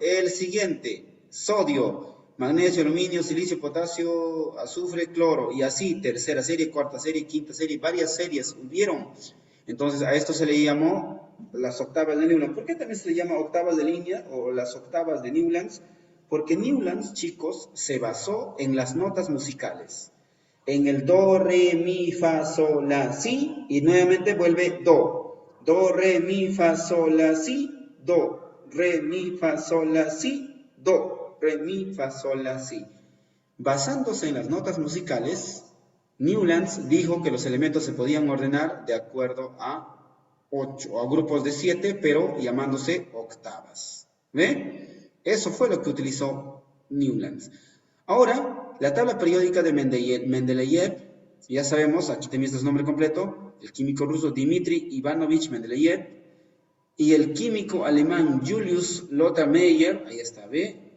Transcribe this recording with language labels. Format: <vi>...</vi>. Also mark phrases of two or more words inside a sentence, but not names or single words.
<es>El siguiente, sodio, magnesio, aluminio, silicio, potasio, azufre, cloro, y así, tercera serie, cuarta serie, quinta serie, varias series hubieron. Entonces, a esto se le llamó las octavas de Newlands. ¿Por qué también se le llama octavas de línea o las octavas de Newlands? Porque Newlands, chicos, se basó en las notas musicales. En el do, re, mi, fa, sol, la, si, y nuevamente vuelve do. Do, re, mi, fa, sol, la, si, do. Re, mi, fa, sol, la, si, do. Re, mi, fa, sol, la, si. Basándose en las notas musicales, Newlands dijo que los elementos se podían ordenar de acuerdo a 8, a grupos de 7, pero llamándose octavas. ¿Ve? Eso fue lo que utilizó Newlands. Ahora, la tabla periódica de Mendeleev, ya sabemos, aquí también está su nombre completo, el químico ruso Dmitri Ivanovich Mendeleev, y el químico alemán Julius Lothar Meyer, ahí está, ¿ve?</es>